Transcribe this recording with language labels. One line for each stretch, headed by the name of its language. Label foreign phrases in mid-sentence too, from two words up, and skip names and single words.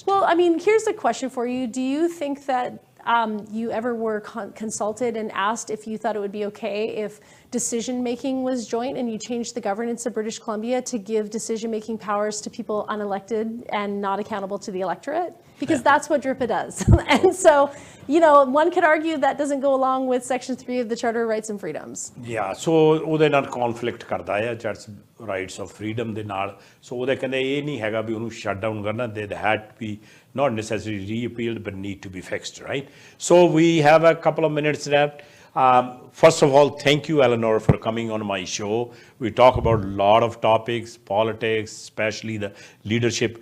English: Well, I mean, here's a question for you. Do you think that you ever were consulted and asked if you thought it would be okay if decision-making was joint and you changed the governance of British Columbia to give decision-making powers to people unelected and not accountable to the electorate? because that's what DRIPA does. And so, you know, one could argue that doesn't go along with Section 3 of the Charter of Rights and Freedoms. Yeah, so
Punjabi: ਉਹਦੇ ਨਾਲ
English: conflict
Punjabi: ਕਰਦਾ ਹੈ ਚਰਚ
English: rights of freedom
Punjabi: ਦੇ ਨਾਲ,
English: so
Punjabi: ਉਹਦੇ ਕਹਿੰਦੇ ਇਹ ਨਹੀਂ ਹੈਗਾ ਵੀ ਉਹਨੂੰ
English: shut down ਕਰਨਾ, they had to be not necessarily repealed but need to be fixed, right? So we have a couple of minutes left. First of all, thank you, Elenore, for coming on my show. We talk about a lot of topics, politics, especially the leadership.